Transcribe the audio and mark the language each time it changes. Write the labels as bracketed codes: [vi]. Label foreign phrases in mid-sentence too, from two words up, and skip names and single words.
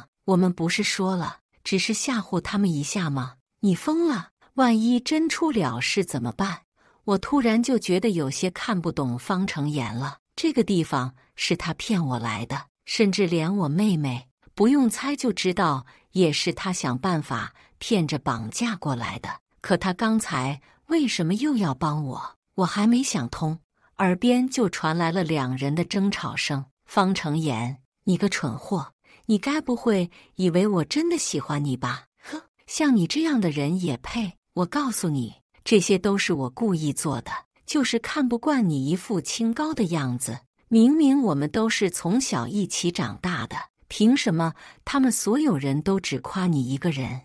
[zh] 我們不是說了，只是嚇唬他們一下嗎？你瘋了？萬一真出了事怎麼辦？我突然就覺得有些看不懂方成妍了。這個地方是他騙我來的，甚至連我妹妹，不用猜就知道，也是他想辦法騙着綁架過來的。可他剛才為什麼又要幫我？我還沒想通，耳邊就傳來了兩人的爭吵聲。方成妍，你個蠢貨，你該不會以為我真的喜歡你吧？呵， 像你這樣的人也配？我告訴你，這些都是我故意做的，就是看不慣你一副清高的樣子。明明我們都是從小一起長大的，憑什麼他們所有人都只誇你一個人？